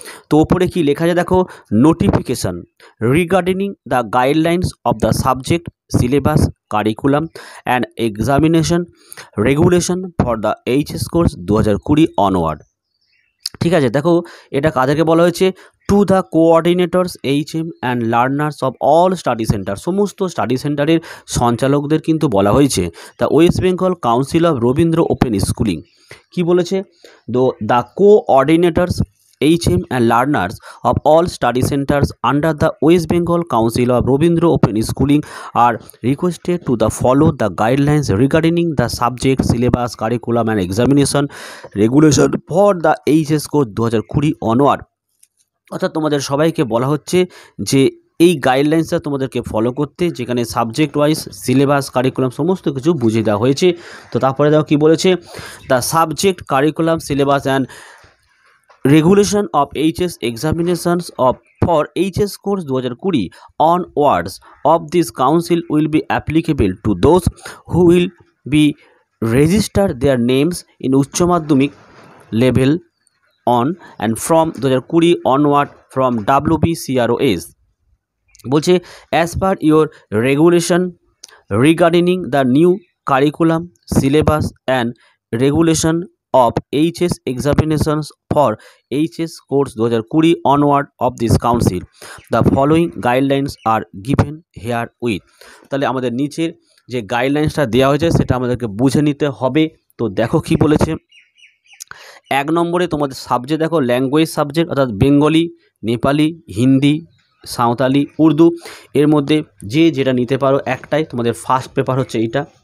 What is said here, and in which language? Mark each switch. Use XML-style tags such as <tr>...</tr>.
<bn>তো ওপরে কি লেখা আছে দেখো,</bn> <en>Notification regarding the guidelines of the subject syllabus curriculum and examination regulation for the HS course 2020 onward.</en> <bn>ঠিক আছে, দেখো এটা কাদেরকে বলা হয়েছে,</bn> <en>to the coordinators HM and learners of all study center,</en> <bn>সমস্ত স্টাডি সেন্টারের সঞ্চালকদের কিন্তু বলা হয়েছে।</bn> <en>the West Bengal Council of Rabindra Open Schooling</en> <bn>কি বলেছে,</bn> <en>The coordinators HM and learners of all study centers under the West Bengal Council of Rabindra Open Schooling are requested to follow the guidelines regarding the subject, syllabus, curriculum and examination regulation for the HS course 2020 onward।</en> <bn>অর্থাৎ তোমাদের সবাইকে বলা হচ্ছে যে এই গাইডলাইন্সটা তোমাদেরকে follow করতে, যেখানে সাবজেক্ট ওয়াইজ সিলেবাস কারিকুলাম সমস্ত কিছু বুঝিয়ে দেওয়া হয়েছে। তো তারপরে দেখো কী বলেছে,</bn> <en>the subject curriculum syllabus and regulation of HS examinations of for HS course 2020 onwards of this council will be applicable to those who will be register their names in Uchcha Madhyamik level on and from 2020 onward from WBCROS</en> <bn>বলছে</bn> <en>as per your regulation regarding the new curriculum syllabus and regulation of HS examinations for HS course 2020 onward of this council, the following guidelines are given here with।</en> <bn>তাহলে আমাদের নিচের যে গাইডলাইন্সটা দেওয়া হয়েছে সেটা আমাদেরকে বুঝে নিতে হবে। তো দেখো কি বলেছে, 1 নম্বরে তোমাদের সাবজেক্ট দেখো, ল্যাঙ্গুয়েজ সাবজেক্ট অর্থাৎ বেঙ্গলি, নেপালি, হিন্দি, সাঁওতালি, উর্দু, এর মধ্যে যে যেটা নিতে পারো একটাই, তোমাদের ফার্স্ট পেপার হচ্ছে এইটা।</bn>